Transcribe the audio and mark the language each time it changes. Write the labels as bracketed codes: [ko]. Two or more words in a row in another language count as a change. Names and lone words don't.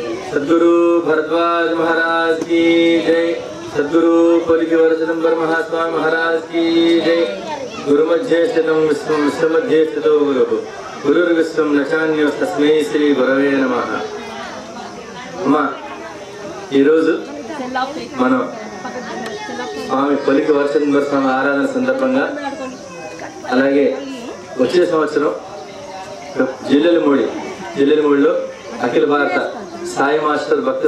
[hi] सद्गुरु भरद्वाज महाराज की जय। सद्गुरु पलिकी वरदंबर महात्मा महाराज की जय। [sa] गुरु मध्य स्थितं विश्वं विश्व मध्य स्थितो गुरुः गुरुर्विश्वं न चान्यो तस्मै श्री गुरवे नमः। [te] अम्मा ఈ రోజు మనం స్వామి పలికి వరదనంబర్ స్వామి ఆరాధన సందర్భంగా అలాగే వచ్చే సంవత్సరం జిల్లెలమూడిలో అఖిల భారత సాయి మాస్టర్ భక్త